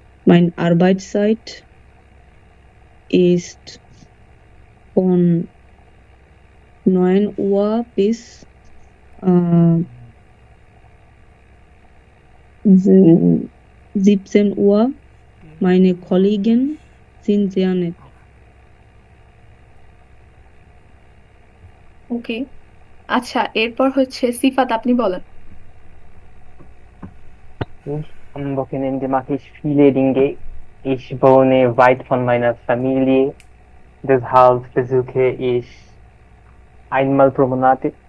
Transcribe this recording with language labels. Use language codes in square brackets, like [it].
[de] Meine Arbeitszeit ist von 9 Uhr bis 17 Uhr. Meine Kollegen sind sehr nett. [bn] ওকে, আচ্ছা এরপর হচ্ছে সিফাত, আপনি বলেন। [de] Am Wochenende mache ich viele Dinge. Ich wohne weit von meiner Familie. Deshalb besuche ich einmal pro Monat.